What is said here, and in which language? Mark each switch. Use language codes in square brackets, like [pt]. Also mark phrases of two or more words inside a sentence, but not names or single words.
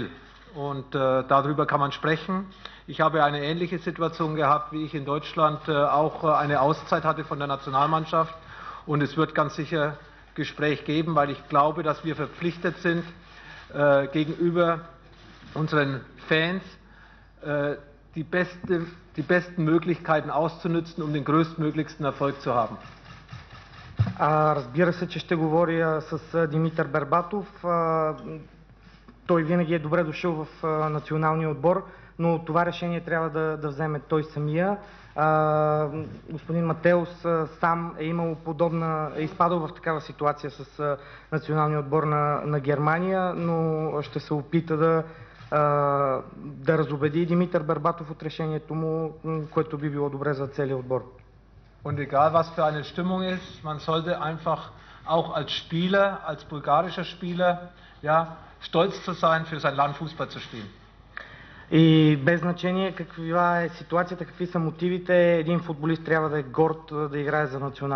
[de] Und darüber kann man sprechen. Ich habe eine ähnliche Situation gehabt, wie ich in Deutschland auch eine Auszeit hatte von der Nationalmannschaft. Und es wird ganz sicher Gespräch geben, weil ich glaube, dass wir verpflichtet sind, gegenüber unseren Fans die besten Möglichkeiten auszunützen, um den größtmöglichsten Erfolg zu haben. [bg] Разбира се, че ще говоря с Димитър Бербатов. Той винаги е добре дошъл в националния отбор, но това решение трябва да вземе той самия. Господин Матеус сам е имал е изпадал в такава ситуация с националния отбор на Германия, но ще се опита да разубеди Димитър Бербатов от решението му, което би било добре за целия отбор. [de] Und egal was für eine Stimmung ist, man sollte einfach auch als Spieler, als bulgarischer Spieler, ja, stolz zu sein, für sein Land Fußball zu spielen. [bg] И без значение каква е ситуацията, какви са мотивите, един футболист трябва да е горд да играе за националната.